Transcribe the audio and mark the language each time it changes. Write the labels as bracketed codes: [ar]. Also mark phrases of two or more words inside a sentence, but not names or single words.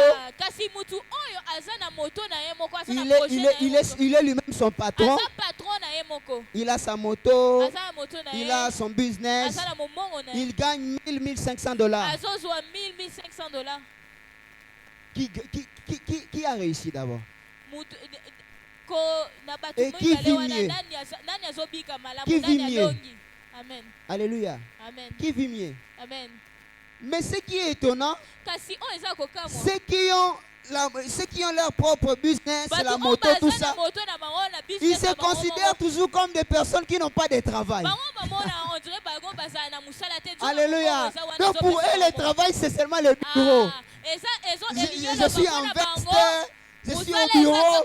[ln] kasi mutu oyo aza na moto na ye moko aza na [fr] Il est, projet il [ln] na [fr] est, [ln] ye [fr] il [ln] moko. [fr] est, il est lui-même son patron. [ln] aza patron na ye moko [fr] Il a sa moto. [ln] aza na moto na [fr] Il [ln] ye [fr] a son business. [ln] aza na momongo na ye [fr] Il gagne $1,500. [ln] azozwa $1,500. [fr] Qui a réussi d'abord? [ln] mutu ko na bato [fr] Et qui vit mieux? [ln] nani azobika malamu [fr] Qui vit [ln] nani [fr] mieux? [ln] alongi. Amen. Alléluia. Amen. [fr] Qui vit mieux? Amen. Mais ce qui est étonnant, [ln] Kasi o eza kokamwa. [fr] ceux qui ont leur propre business, la moto, tout ça, ils se considèrent toujours comme des personnes qui n'ont pas de travail. Alléluia. Donc pour eux, le travail, c'est seulement le bureau. Je suis en veste, je suis au bureau.